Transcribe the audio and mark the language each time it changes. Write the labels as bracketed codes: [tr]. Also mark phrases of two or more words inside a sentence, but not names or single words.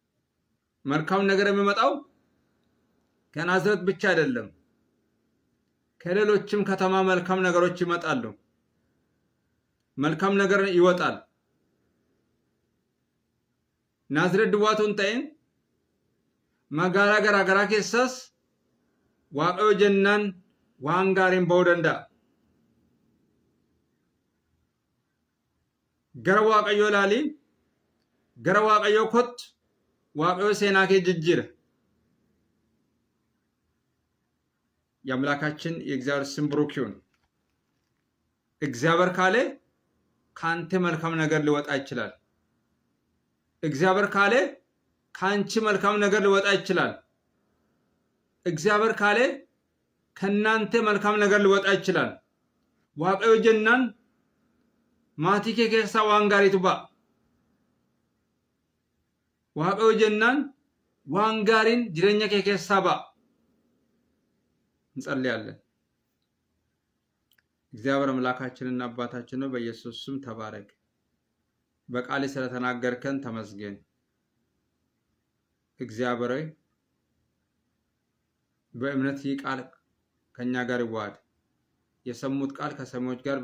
[am] መልካም ነገር የሚመጣው ከናዝሬት ብቻ አይደለም፣ ከሌሎችም ከተማ መልካም ነገሮች ይመጣሉ። መልካም ነገር ይወጣል። ናዝሬት ድዋቱን [om] ta'in magaalaa garaagaraa keessas waaqayyo jennaan waan gaariin ba'uu danda'a. Gara waaqayyo ilaali, gara waaqayyo kottu, waaqayyo seenaa kee jijjiira. [am] የአምላካችን የእግዚአብሔር ስም ብሩክ ይሁን። እግዚአብሔር ካለ ካንተ መልካም ነገር ሊወጣ ይችላል። እግዚአብሔር ካለ ካንቺ መልካም ነገር ሊወጣ ይችላል። እግዚአብሔር ካለ ከናንተ መልካም ነገር ሊወጣ ይችላል። [om] waaqayyo jennaan maatii kee keessaa waan gaariitu ba'a. waaqayyo jennaan waan gaariin jireenya kee keessaa ba'a. [am] እንጸልያለን። እግዚአብሔር አምላካችንና አባታችን ነው፣ በኢየሱስ ስም ተባረክ። በቃል ስለተናገርከን ተመስገን። እግዚአብሔር ሆይ በእምነት ይህ ቃል ከኛ ጋር ይዋሃድ። የሰሙት ቃል ከሰሚዎች ጋር